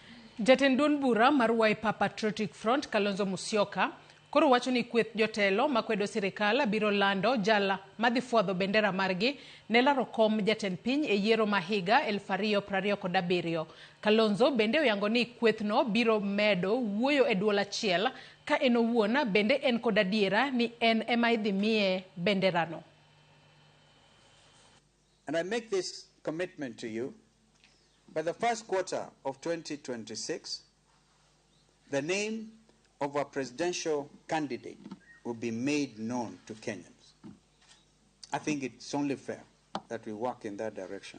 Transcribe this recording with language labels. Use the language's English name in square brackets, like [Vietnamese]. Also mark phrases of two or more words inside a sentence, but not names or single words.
[Luo (Kenya and Tanzania)] Jatend duond bura mar Wiper Patriotic Front Kalonzo Musyoka koro wacho ni kweth jotelo makwedo sirkal biro lando jala madhi fwadho bendera margi ne laro kom jatend piny e yiero ma higa 2027. Kalonzo bende oyango ni kwethno biro medo wuoyo e duol achiel ka en owuon bende en kod adiera ni en ema idhi miye benderano. [English] And I make this commitment to you. By the first quarter of 2026, the name of a presidential candidate will be made known to Kenyans. I think it's only fair that we work in that direction.